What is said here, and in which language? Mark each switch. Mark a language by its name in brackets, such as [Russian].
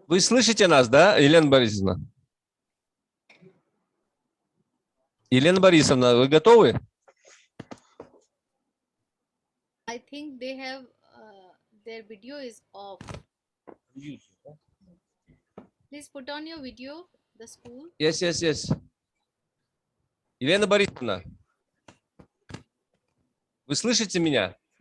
[Russian] Вы слышите нас, да, Елена Борисовна? Елена Борисовна, вы готовы? [English] I think they have their video is off. Please put on your video, the school. Yes. [Russian] Елена Борисовна, вы слышите меня?